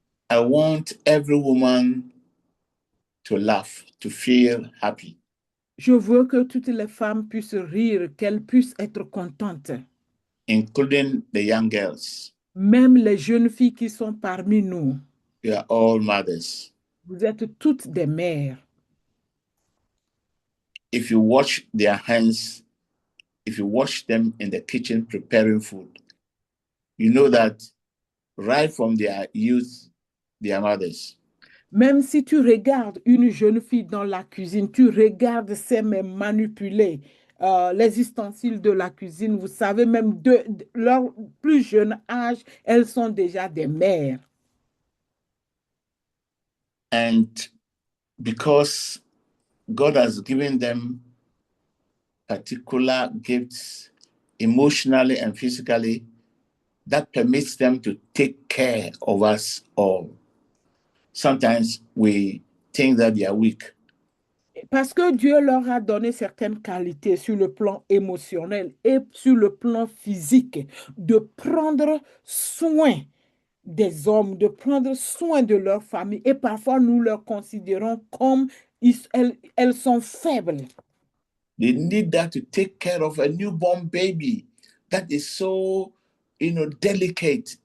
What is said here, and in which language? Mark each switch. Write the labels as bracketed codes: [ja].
[en] I want every woman to laugh, to feel happy. [fr] je veux que toutes les femmes puissent rire, qu'elles puissent être contentes. [en] Including the young girls. [fr] Même les jeunes filles qui sont parmi nous. [en] We are all mothers. [fr] Vous êtes toutes des mères. [en] If you watch their hands, if you watch them in the kitchen preparing food, you know that right from their youth, they are mothers. [fr] Même si tu regardes une jeune fille dans la cuisine, tu regardes ses mains manipuler les ustensiles de la cuisine, vous savez, même de leur plus jeune âge, elles sont déjà des mères. [en] And because God has given them particular gifts emotionally and physically that permits them to take care of us all. Sometimes we think that they are weak. [fr] Parce que Dieu leur a donné certaines qualités sur le plan émotionnel et sur le plan physique, de prendre soin des hommes, de prendre soin de leur famille. Et parfois, nous leur considérons comme elles sont faibles. [en] They need that to take care of a newborn baby that is so, delicate.